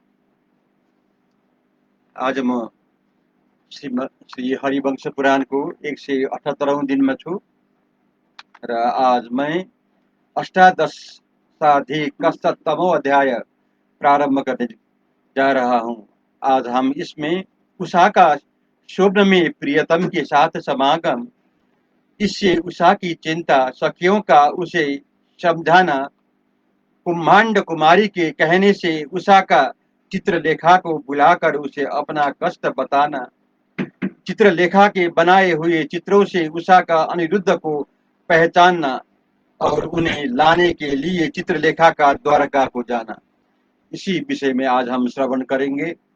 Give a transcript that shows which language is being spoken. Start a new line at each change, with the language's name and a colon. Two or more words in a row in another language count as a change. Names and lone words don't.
Nepali: आज म श्री हरिवंश पुराणको 178औं दिनमा छु र
Hindi: आज मैं अष्टादशाधिकशततमो अध्याय प्रारंभ करने जा रहा हूँ। आज हम इसमें उषा का स्वप्न में प्रियतम के साथ समागम, इससे उषा की चिंता, सखियों का उसे समझाना, कुम्हांड कुमारी के कहने से उषा का चित्रलेखा को बुलाकर उसे अपना कष्ट बताना, चित्रलेखा के बनाए हुए चित्रों से उषा का अनिरुद्ध को पहचानना और उन्हें लाने के लिए चित्रलेखा का द्वारका को जाना, इसी विषय में आज हम श्रवण करेंगे।